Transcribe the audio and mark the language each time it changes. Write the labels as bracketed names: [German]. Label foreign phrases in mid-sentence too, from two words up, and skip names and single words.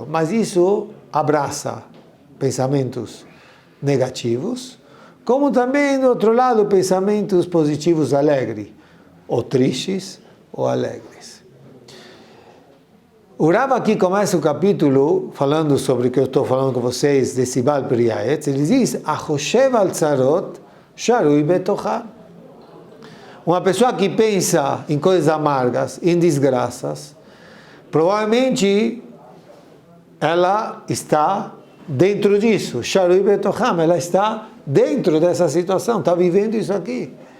[Portuguese] Mas isso abraça pensamentos negativos, como também, do outro lado, pensamentos positivos, alegres, ou tristes, ou alegres. O Rav aqui começa o capítulo falando sobre o que eu estou falando com vocês, desse [Hebrew] בעל פרי העץ. [Portuguese] Ele diz, [Hebrew] החושב על צרות שרוי בתוכה. [Portuguese] Uma pessoa que pensa em coisas amargas, em desgraças, provavelmente ela está dentro disso, [Hebrew] שרוי בתוכם, [Portuguese] ela está dentro dessa situação, está vivendo isso aqui.